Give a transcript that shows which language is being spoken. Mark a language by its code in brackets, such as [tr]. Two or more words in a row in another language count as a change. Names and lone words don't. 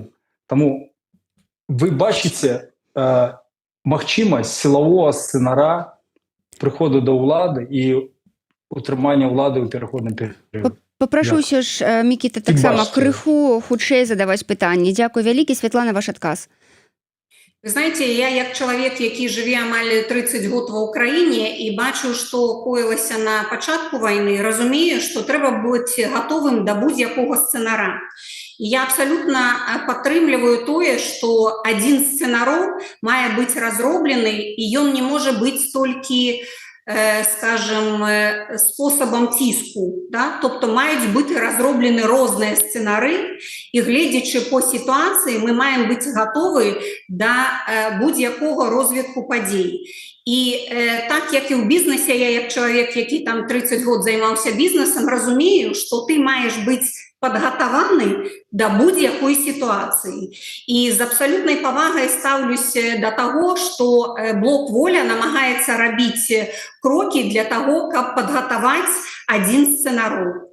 [uk] Тому ви бачите можливість силового сценара приходу до влади і утримання влади у переходному періоді. [be] Попрошу ўсё ж, Мікіта, таксама крыху хутчэй задаваць пытанні. Дзякуй вялікі. Святлана, ваш адказ. Вы знаете, я як чалавек, які жыве амаль 30 год ва ўкраіне і бачу, што коілася на пачатку вайны, разумею, што трэба быць гатовым да будь-якога сцэнара. І я абсалютна падтрымліваю тое, што адзін з сцэнароў мае быць разроблены, і ён не можа быць толькі скажем, способом ціску. Да? [uk] Тобто мають бути розроблені різні сценарі, і глядячи по ситуації, ми маємо бути готові до будь-якого розвитку подій. [be] І так, як і ў бізнесе, я як чалавек, які там 30 год займаўся бізнесам, разумею, што ты маеш быць падгатаваны да будь-якой сітуацыі. І з абсалютнай павагай стаўлюся да таго, што блок «Воля» намагаецца рабіць крокі для таго, каб падгатаваць адзін з сцэнараў.